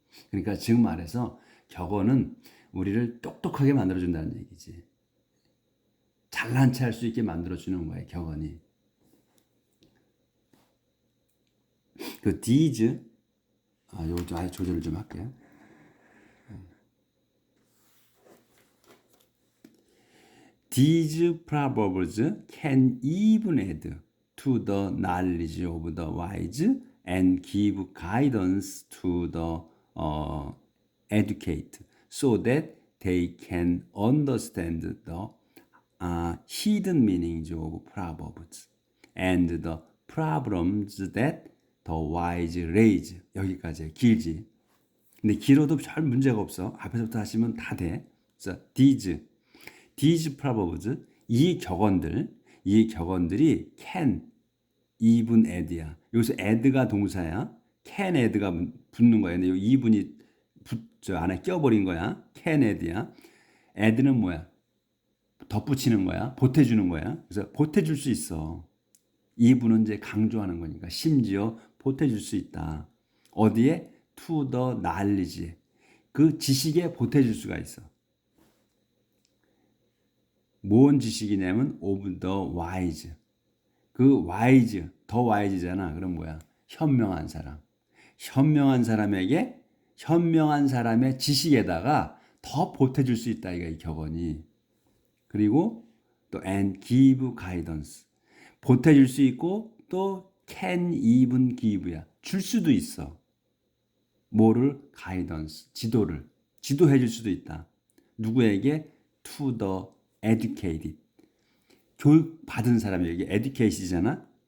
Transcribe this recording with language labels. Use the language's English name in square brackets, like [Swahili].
[Korean] 그러니까 지금 말해서 격언은 우리를 똑똑하게 만들어준다는 얘기지. 잘난 체 할 수 있게 만들어주는 거예요, 격언이. 그 these, 요거 좀 아예 조절을 좀 할게요. [English] These proverbs can even add to the knowledge of the wise and give guidance to the educate, so that they can understand the hidden meanings of proverbs and the problems that the wise raise. [Korean] 여기까지 길지. 근데 길어도 별 문제가 없어. 앞에서부터 하시면 다 돼. 그래서 [English] these proverbs, [Korean] 이 격언들이 can, even add야. 여기서 add가 동사야. [English] can add [Korean] 가 붙는 거야. 근데 여기 even이 저 안에 껴버린 거야. [English] can add [Korean] 야. add는 뭐야? 덧붙이는 거야. 보태주는 거야. 그래서 보태줄 수 있어. even은 이제 강조하는 거니까. 심지어 보태줄 수 있다. 어디에? [English] to the knowledge. [Korean] 그 지식에 보태줄 수가 있어. 뭔 지식이냐면 [English] of the wise. [Korean] 그 wise, 더 wise잖아. 그럼 뭐야? 현명한 사람. 현명한 사람에게, 현명한 사람의 지식에다가 더 보태줄 수 있다, 이거 이 격언이. 그리고 또 [English] and give guidance. [Korean] 보태줄 수 있고 또 [English] can even give [Korean] 야. 줄 수도 있어. 뭐를? guidance. 지도해 줄 수도 있다. 누구에게? [English] to the educated. [Korean] 교육 받은 사람에게. educat이잖아.